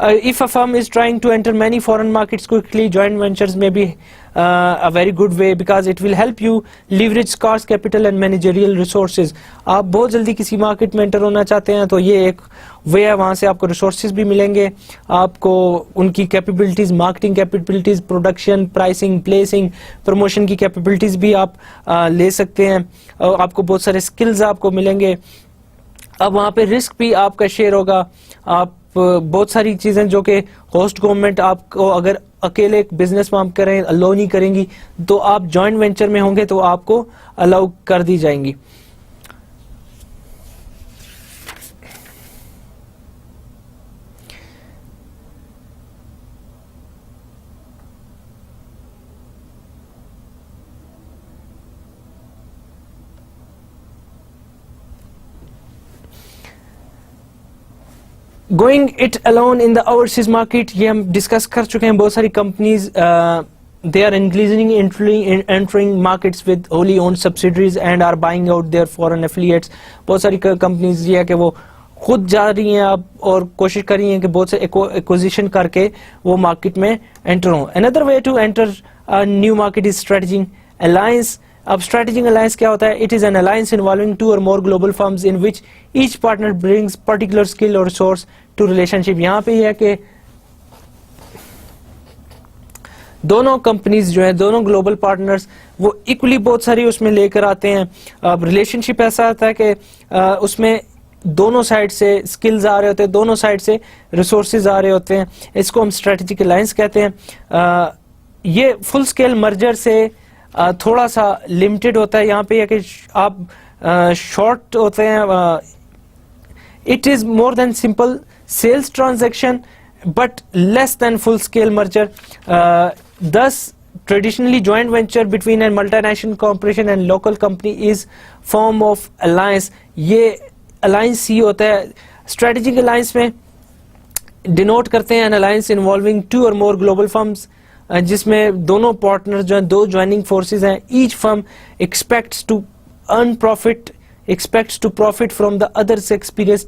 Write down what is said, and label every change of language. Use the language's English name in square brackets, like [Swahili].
[English] If a firm is trying to enter many foreign markets quickly, joint ventures may be a very good way because it will help you leverage scarce capital and managerial resources. [Urdu] آپ بہت جلدی کسی market میں inter ہونا چاہتے ہیں تو یہ ایک وے ہے, وہاں سے آپ کو ریسورسز بھی ملیں گے, آپ کو ان کی capabilities, marketing capabilities, production, pricing, placing, promotion کی کیپیبلٹیز بھی آپ لے سکتے ہیں, آپ کو بہت سارے اسکلز آپ کو ملیں گے. اب وہاں پہ رسک بھی آپ کا شیئر ہوگا, آپ بہت ساری چیزیں جو کہ ہوسٹ گورنمنٹ آپ کو اگر اکیلے بزنس میں آپ کریں الاؤ نہیں کریں گی, تو آپ جوائنٹ وینچر میں ہوں گے تو آپ کو الاؤ کر دی جائیں گی. [English] going it alone in the overseas market, [Urdu] یہ ہم ڈسکس کر چکے ہیں. بہت ساری companies [English] they are increasingly entering markets with wholly owned subsidiaries and are buying out their foreign affiliates. [Urdu] بہت ساری کمپنیز یہ ہے کہ وہ خود جا رہی ہیں اب اور کوشش کر رہی ہیں کہ بہت سے ایکوزیشن کر کے وہ مارکیٹ میں انٹر ہوں. [English] another way to enter a new market is strategic alliance. [Urdu] اب اسٹریٹجک الائنس کیا ہوتا ہے؟ [English] It is an alliance involving 2 or more global firms in which each partner brings particular skill or resource to relationship. [Urdu] یہاں پہ یہ ہے کہ دونوں کمپنیز جو ہیں, دونوں گلوبل پارٹنرز, وہ ایکولی بہت ساری اس میں لے کر آتے ہیں. اب ریلیشن شپ ایسا ہوتا ہے کہ اس میں دونوں سائڈ سے سکلز آ رہے ہوتے ہیں, دونوں سائڈ سے ریسورسز آ رہے ہوتے ہیں. اس کو ہم اسٹریٹجک الائنس کہتے ہیں. یہ فل اسکیل مرجر سے تھوڑا سا لمیٹڈ ہوتا ہے. یہاں پہ یہ کہ آپ شارٹ ہوتے ہیں. [English] It is more than simple sales transaction but less than full scale merger. thus traditionally joint venture between a multinational corporation and local company is form of alliance. [Urdu] یہ alliance ہی ہوتا ہے. [English] strategic alliance میں denote کرتے ہیں an alliance involving 2 or more global firms, [Urdu] جس میں دونوں partner جو ہیں, [English] 2 joining forces ہیں. each firm expects to earn profit, expects to profit from the other's experience.